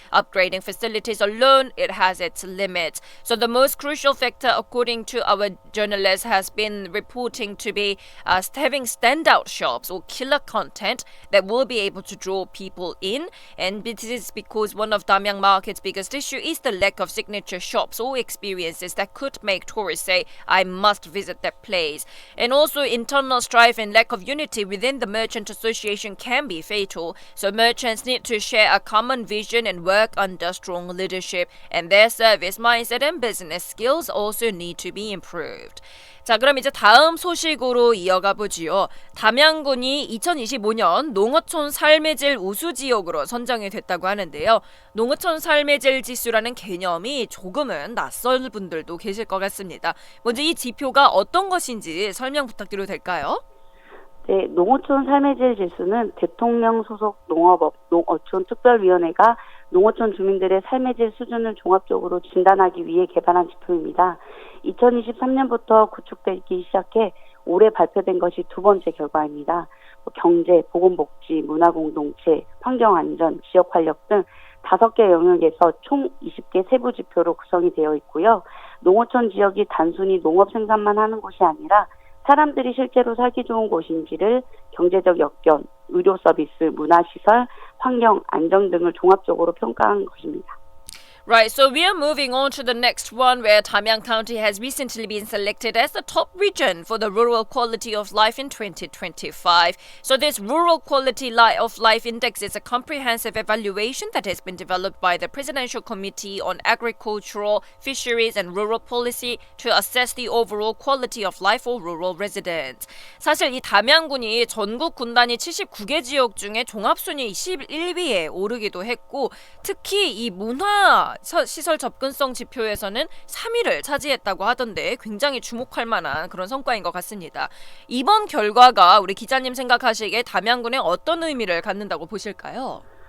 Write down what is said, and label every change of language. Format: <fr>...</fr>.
<en>Upgrading facilities alone, it has its limits. So the most crucial factor according to our journalists has been reporting to be having standout shops or killer content that will be able to draw people in, and this is because one of Damyang Market's biggest issue is the lack of signature shops or experiences that could make tourists say, I must visit that place. And also internal strife and lack of unity within the Merchant Association can be fatal, so merchants need to share a common vision and work under strong leadership, and their service mindset and business skills also need to be improved.</en> <ko>자, 그럼 이제 다음 소식으로 이어가 보지요. 담양군이 2025년 농어촌 삶의 질 우수 지역으로 선정이 됐다고 하는데요. 농어촌 삶의 질 지수라는 개념이 조금은 낯설 분들도 계실 것 같습니다. 먼저 이 지표가 어떤 것인지 설명 부탁드려도 될까요? 네, 농어촌 삶의 질 지수는 대통령 소속 농어촌 특별위원회가 농어촌 주민들의 삶의 질 수준을 종합적으로 진단하기 위해 개발한 지표입니다. 2023년부터 구축되기 시작해 올해 발표된 것이 두 번째 결과입니다. 경제, 보건복지, 문화공동체, 환경안전, 지역활력 등 5개 영역에서 총 20개 세부 지표로 구성이 되어 있고요. 농어촌 지역이 단순히 농업 생산만 하는 곳이 아니라 사람들이 실제로 살기 좋은 곳인지를 경제적 여건, 의료 서비스, 문화시설, 환경, 안정 등을 종합적으로 평가한 것입니다.</ko> <en>Right, so we are moving on to the next one where Damyang County has recently been selected as the top region for the Rural Quality of Life in 2025. So this Rural Quality of Life Index is a comprehensive evaluation that has been developed by the Presidential Committee on Agricultural, Fisheries and Rural Policy to assess the overall quality of life for rural residents.</en> <ko>사실 이 담양군이 전국 군단위 79개 지역 중에 종합순위 11위에 오르기도 했고 특히 이 문화 시설 접근성 지표에서는 3위를 차지했다고 하던데 굉장히 주목할 만한 그런 성과인 것 같습니다. 이번 결과가 우리 기자님 생각하시기에 담양군에 어떤 의미를 갖는다고 보실까요?</ko>